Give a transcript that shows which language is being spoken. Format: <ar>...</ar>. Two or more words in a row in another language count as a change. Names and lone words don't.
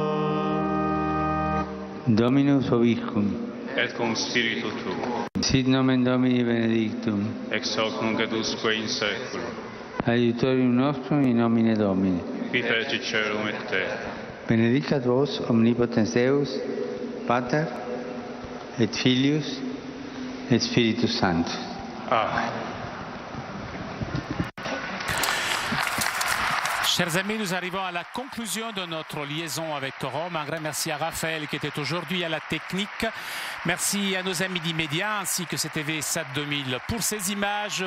<la>Dominus vobiscum. Et cum spiritu tuo. Sit nomen Domini benedictum. Ex hoc nunc et usque in saeculum. Aiutorium nostrum in nomine Domini. Qui feci celum et terra. Benedicat vos omnipotens Deus, Pater, et Filius, et Spiritus Sanctus. Amen.</la> <fr>Chers amis, nous arrivons à la conclusion de notre liaison avec Rome. Un grand merci à Raphaël qui était aujourd'hui à la technique. Merci à nos amis d'Immédiat ainsi que CTV SAT 2000 pour ces images.</fr>